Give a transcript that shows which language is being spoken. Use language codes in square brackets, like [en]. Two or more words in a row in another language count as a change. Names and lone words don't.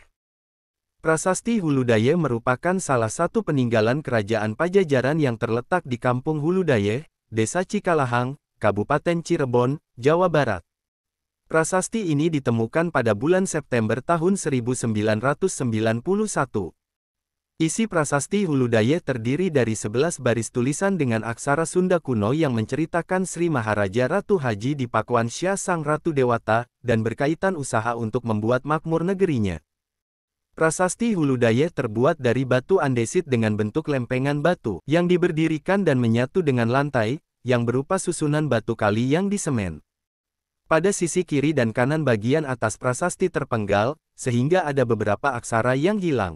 [id] Prasasti Huludaye merupakan salah satu peninggalan kerajaan Pajajaran yang terletak di Kampung Huludaye, Desa Cikalahang, Kabupaten Cirebon, Jawa Barat. Prasasti ini ditemukan pada bulan September tahun 1991. Isi Prasasti Huludaye terdiri dari 11 baris tulisan dengan aksara Sunda kuno yang menceritakan Sri Maharaja Ratu Haji Dipakuan Syah Sang Ratu Dewata, dan berkaitan usaha untuk membuat makmur negerinya. Prasasti Huludaye terbuat dari batu andesit dengan bentuk lempengan batu, yang diberdirikan dan menyatu dengan lantai, yang berupa susunan batu kali yang disemen. Pada sisi kiri dan kanan bagian atas prasasti terpenggal, sehingga ada beberapa aksara yang hilang.